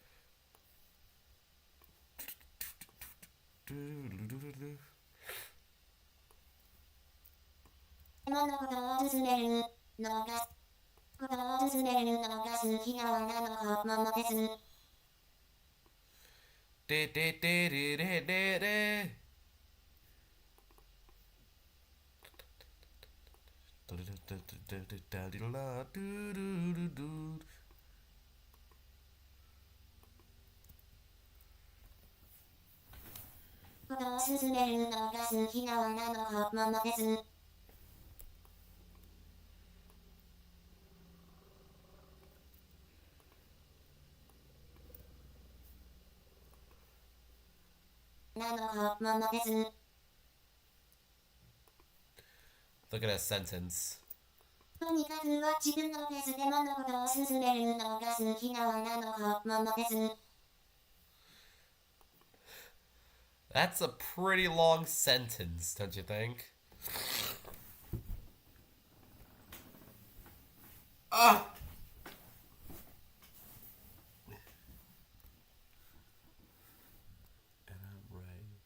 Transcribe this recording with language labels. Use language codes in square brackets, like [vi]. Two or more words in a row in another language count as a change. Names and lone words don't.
[ja] Do. 物事を進めるのがことを進めるのが好きな女のままです。 De de de de de de de. Do. ことを進めるのが好きな女のままです。 [en] Look at that sentence. [ja] とにかくは自分のペースで物事を進めるのが好きな女のままです。 [en] That's a pretty long sentence, don't you think? Ah! And I'm right.